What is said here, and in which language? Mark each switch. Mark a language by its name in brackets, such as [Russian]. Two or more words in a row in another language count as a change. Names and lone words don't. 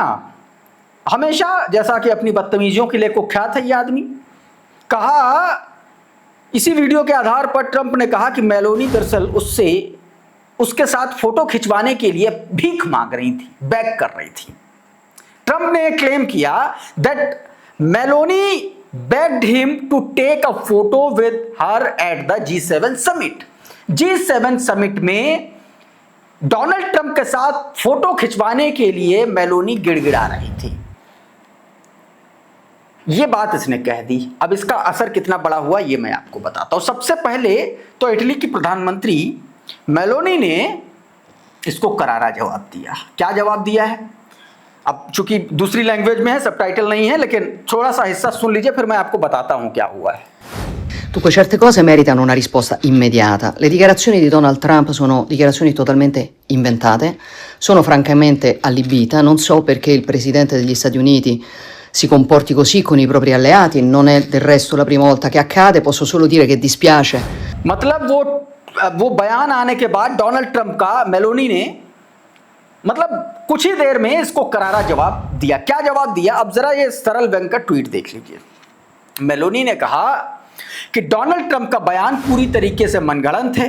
[Hindi] हमेशा जैसा कि अपनी बदतमीजियों के लिए कुख्यात है ये आदमी। कहा, इसी वीडियो के आधार पर ट्रंप ने कहा कि मेलोनी दरअसल उसके साथ फोटो खिंचवाने के लिए भीख मांग रही थी, बैग कर रही थी। ट्रंप ने क्लेम किया [English] दैट मेलोनी begged him to take a photo with her at the G7 summit. [Hindi] G7 समिट में डोनाल्ड ट्रंप के साथ फोटो खिंचवाने के लिए मेलोनी गिड़गिड़ा रही थी। यह बात इसने कह दी। अब इसका असर कितना बड़ा हुआ ये मैं आपको बताता हूं। सबसे पहले तो इटली की प्रधानमंत्री मेलोनी ने इसको करारा जवाब दिया। क्या जवाब दिया है? अब चूंकि दूसरी लैंग्वेज में है, सबटाइटल नहीं है, लेकिन थोड़ा सा हिस्सा सुन लीजिए, फिर मैं आपको बताता हूं क्या हुआ है। [Italian] Dunque certe cose meritano una risposta immediata. Le dichiarazioni di Donald Trump sono dichiarazioni totalmente inventate, sono francamente allibita, non so perché il presidente degli Stati Uniti si comporti così con i propri alleati, non è del resto la prima volta che accade, posso solo dire che dispiace. [Hindi] मतलब वो बयान आने के बाद डोनाल्ड ट्रंप का मेलोनी ने मतलब कुछ ही देर में इसको करारा जवाब दिया। क्या जवाब दिया? अब जरा ये सरल व्यंग का ट्वीट देख लीजिए। मेलोनी ने कहा कि डोनाल्ड ट्रंप का बयान पूरी तरीके से मनगढ़ंत है।